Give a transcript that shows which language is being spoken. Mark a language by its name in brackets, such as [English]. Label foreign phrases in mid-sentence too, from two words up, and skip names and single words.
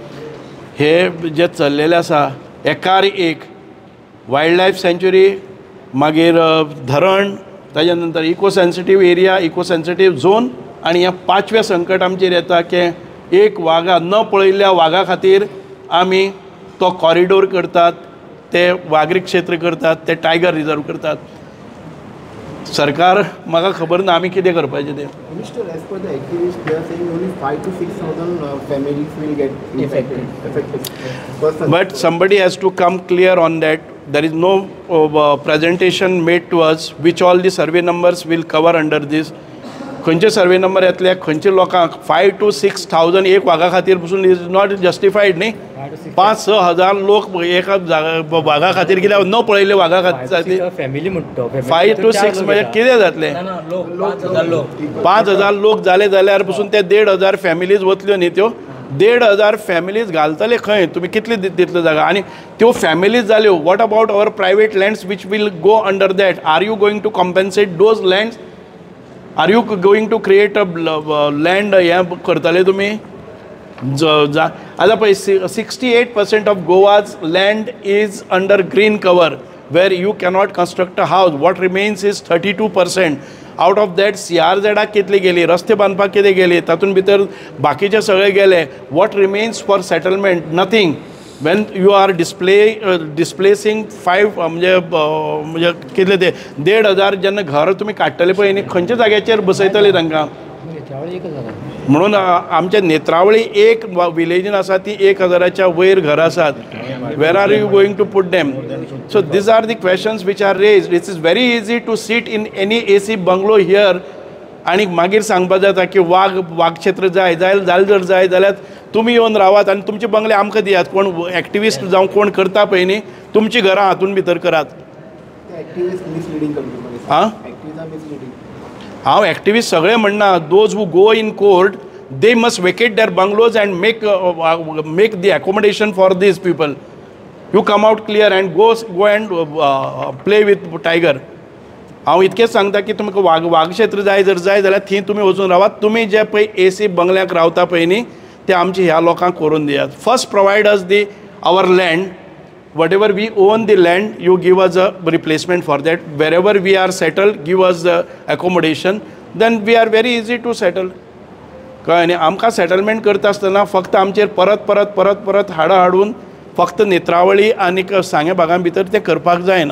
[Konkani] हे जे चल्लेलें आसा एकार एक [English] wild life sanctuary [Konkani] मागीर धरण ताज्या नंतर [English] eco sensitive area eco sensitive zone [Konkani] आनी ह्या 5वें संकट आमचेर येता की एक वागा न पळयल्ल्या वागा खातीर आमी तो कॉरिडोर करतात ते वाघरी क्षेत्र करतात ते [English] tiger reserve [Konkani] करतात सरकार म्हाका खबर ना आमी कितें करपाचें तें [English] Minister, as per the activists, they are saying only 5,000 to 6,000 families will get affected. But somebody has to come clear on that. There is no presentation made to us which all the survey numbers will cover under this. [Konkani] खंयचे सर्वे नंबर येतले खंयचे लोकांक 5 to 6,000 एक वाघा खातीर पसून [English] is not justified [Konkani] न्ही. 5-6 हजार लोक एका वाघा खातीर कित्याक न पळयले वाघा खातीर फॅमिली म्हणतो 5 to 6 म्हणजे कितें जातलें. 5,000 लोक जाले जाल्यार पसून ते 1,500 फॅमिलीज वतल्यो न्ही. त्यो 1,500 फॅमिलीज घालतले खंय तुमी कितले दितले जागा आनी त्यो फॅमिलीज जाल्यो. [English] what about our private lands which will go under that. are you going to compensate those lands. are you going to create a land [Konkani] हें करतले तुमी. आतां पळय [English] 68% of Goa's land is under green cover where you cannot construct a house. what remains is 32%. out of that [Konkani] CRZ कितली गेली, रस्ते बांदपाक कितें गेली, तातूंत भितर बाकीचे सगळे गेले. [English] what remains for settlement nothing when you are displacing [Konkani] 5 म्हणजे कितले ते 1,500 जेन्ना घर तुमी काडटले पळय न्ही खंयच्या जाग्याचेर बसयतले तांकां. म्हणून आमच्या नेत्रावळी एक विलेजीन आसा ती 1,000च्या वयर घरां आसात. [English] where are you going to put them so these are the questions which are raised. it is very easy to sit in any AC bungalow here [Konkani] आनी मागीर सांगपाक जाता की वाघ क्षेत्र जाय जर जाय जाल्यार तुमी येवन रावात आनी तुमचे बंगले आमकां दियात. कोण एक्टिविस्ट जावं कोण करता पळय न्ही तुमची घरां हातून भितर करात. हां हांव एक्टिविस्ट सगळे म्हणना. [English] those who go in court they must vacate their bungalows and make the accommodation for these people. you come out clear and go and play with tiger. [Konkani] हांव इतकेंच सांगता की तुमकां वाघ क्षेत्र जाय जाल्यार थंय तुमी वचून रावात. तुमी जे पळय AC बंगल्याक रावता पळय न्ही ते आमचे ह्या लोकांक करून दियात. [English] first provide us the our land. whatever we own the land, you give us a replacement for that. Wherever we are settled, give us the accommodation. Then we are very easy to settle. [Konkani] कळ्ळें न्ही. आमकां सेटलमेंट करता आसतना फक्त आमचेर परत हाडून फक्त नेत्रावळी आनी सांगे भागां भितर ते करपाक जायना.